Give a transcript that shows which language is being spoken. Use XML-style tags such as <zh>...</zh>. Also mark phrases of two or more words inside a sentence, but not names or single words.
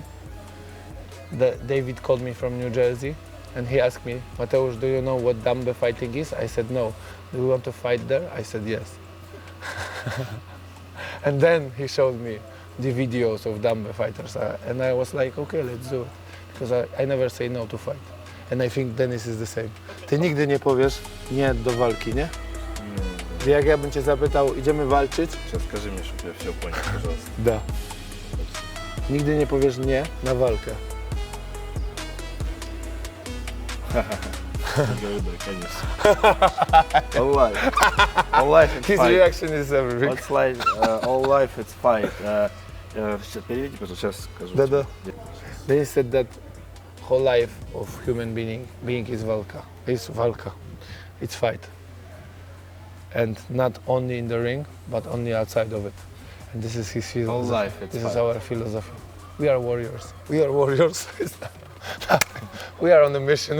<en>David called me from New Jersey, and he asked me, Mateusz, do you know what Dambe fighting is? I said no. Do you want to fight there? I said yes. And then he showed me the videos of Dambe fighters, and I was like, okay, let's do it. Because I never say no to fight. And I think Dennis is the same.</en> <pl>Ty nigdy nie powiesz nie do walki, nie? Jak ja bym cię zapytał, idziemy walczyć?</pl> <ru>Сейчас скажи мне, чтобы я все понял, пожалуйста. Da.</ru> <pl>Nigdy nie powiesz nie na walkę.</pl> <ru>Говорю, да, конечно.</ru> <en>All life. All life it's His fight. reaction is everything. What's life? All life it's fight.</en> <ru>Сейчас переведи, пожалуйста, сейчас скажу. Да.</ru> <en>Dennis said that whole life of human being is walka. It's fight. And not only in the ring, but only outside of it. And this is his philosophy. All life it's This fight. is our philosophy. We are warriors. We are warriors. We are on a mission.</en>